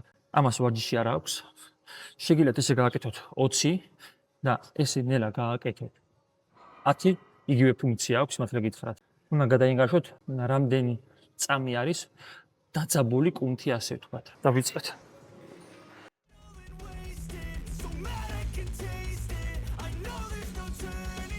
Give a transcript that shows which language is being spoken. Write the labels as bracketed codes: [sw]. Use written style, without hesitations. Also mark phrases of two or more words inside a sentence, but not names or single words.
[ka] ამას ვარჯიში არ აქვს. შეგიძლიათ ესე გააკეთოთ 20 და ესე ნელა გააკეთოთ 10 იგივე ფუნქცია აქვს მართლა გითხრათ. უნდა გადაინგაშოთ რამდენი წამი არის დაწაბული კუნთი ასე თქვა. დავიწყეთ. [en] So mad I can taste it. I know there's no turning